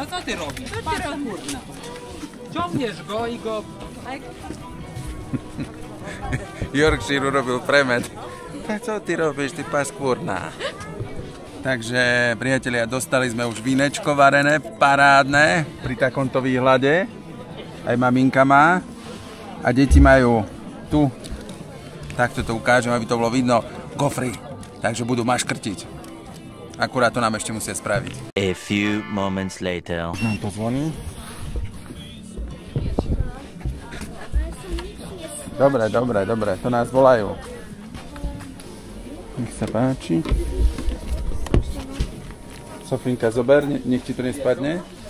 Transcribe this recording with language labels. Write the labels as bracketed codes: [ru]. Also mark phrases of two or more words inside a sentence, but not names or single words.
[pl] ty robisz? Patrz, kurna. Ciągniesz go i go... Yorkshire urobil premed. [sk] Tak co ty robíš, ty paskúrna? Takže, priatelia, dostali sme už vínečko varené, parádne, pri takomto výhľade. Aj maminka má. A deti majú tu, takto to ukážem, aby to bolo vidno, gofry. Takže budú maškrtiť. Akurát to nám ešte musia spraviť. [en] A few moments later. [sk] Nám to zvoní. Dobre, to nás volajú. Nech sa páči. Sofinka, zober, nech ti to nespadne.